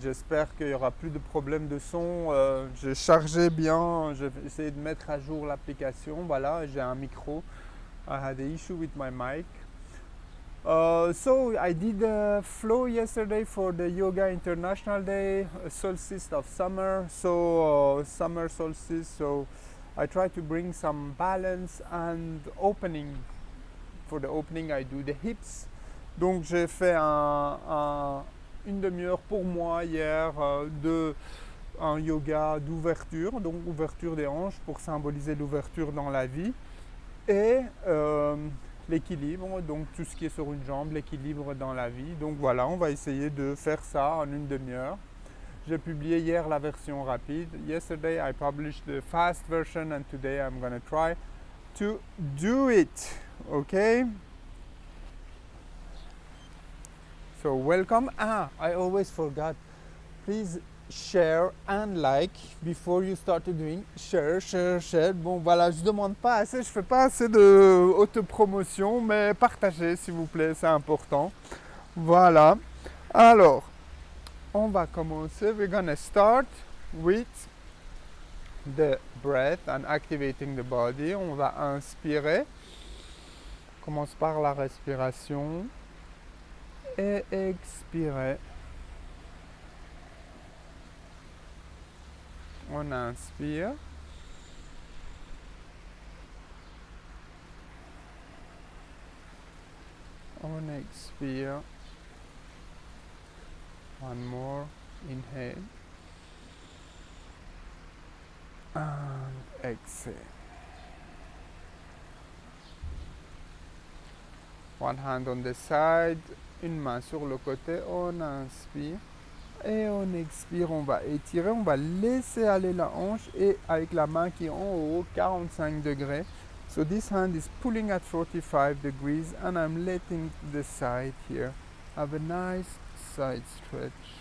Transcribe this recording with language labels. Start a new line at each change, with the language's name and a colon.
French: J'espère qu'il n'y aura plus de problème de son. J'ai chargé bien, j'ai essayé de mettre à jour l'application. Voilà, j'ai un micro.
English: I had an issue with my mic. So I did a flow yesterday for the Yoga International Day, solstice of summer. So summer solstice. So I try to bring some balance and opening. For the opening, I do the hips.
French: Donc j'ai fait une demi-heure pour moi hier de un yoga d'ouverture, donc ouverture des hanches pour symboliser l'ouverture dans la vie et l'équilibre, donc tout ce qui est sur une jambe, l'équilibre dans la vie. Donc voilà, on va essayer de faire ça en une demi-heure. J'ai publié hier la version rapide.
English: Yesterday I published the fast version and today I'm gonna try to do it. Okay? So welcome. I always forgot. Please share and like before you start doing. Share.
French: Bon voilà, je demande pas assez, je fais pas assez de autopromotion, mais partagez s'il vous plaît, c'est important. Voilà. Alors, on va commencer.
English: We're gonna start with the breath and activating the body.
French: On va inspirer. On commence par la respiration. Et expirer. On inspire. On expire.
English: One more. Inhale. And exhale. One hand on the side.
French: Une main sur le côté. On inspire. Et on expire. On va étirer. On va laisser aller la hanche. Et avec la main qui est en haut, 45 degrés.
English: So this hand is pulling at 45 degrees and I'm letting the side here have a nice side stretch.